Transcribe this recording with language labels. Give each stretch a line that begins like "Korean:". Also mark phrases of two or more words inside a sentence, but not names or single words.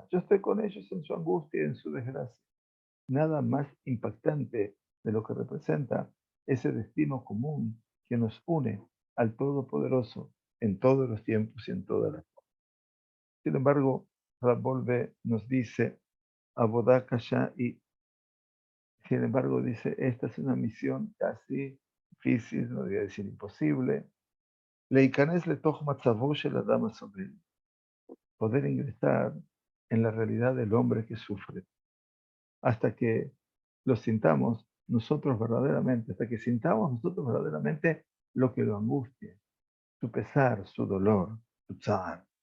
Spanish: Yo estoy con ellos en su angustia y en su desgracia. Nada más impactante de lo que representa ese destino común que nos une al Todopoderoso en todos los tiempos y en todas las cosas. Sin embargo, Rabbolve nos dice,
Hebrew: עבודה קשה,
Spanish: y sin embargo dice, esta es una misión casi difícil, no voy a decir imposible.
Hebrew: להיכנס לתוך מצבו של אדם הסובל.
Spanish: Poder ingresar en la realidad del hombre que sufre, hasta que lo sintamos nosotros verdaderamente, hasta que sintamos nosotros verdaderamente lo que lo angustia, su pesar, su dolor, su tzar.